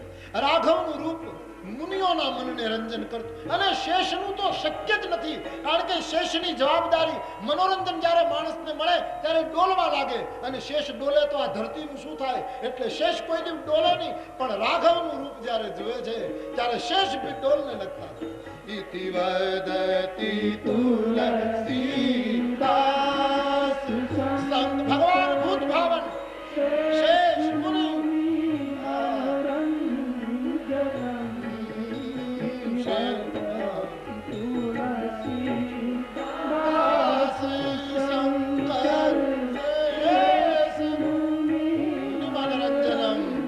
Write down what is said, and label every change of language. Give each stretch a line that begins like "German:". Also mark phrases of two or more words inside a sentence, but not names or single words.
Gujarati: રાઘવનું રૂપ મુનિઓના મનને રંજન કરતું, અને શેષનું તો શક્ય જ નથી. કારણ કે શેષની જવાબદારી મનોરંજન જ્યારે માણસને મળે ત્યારે ડોલવા લાગે, અને શેષ ડોલે તો આ ધરતીનું શું થાય. એટલે શેષ કોઈ દિવસ ડોલે નહીં, પણ રાઘવનું રૂપ જ્યારે જોવે છે ત્યારે શેષ બી
Hindi: डोलने लगता.
Sanskrit: इति वदति तुलसीदास संग भगवान भूत भावन शेष मुनि तुलसीदास शंकर शेष मुनि मनरंजनम.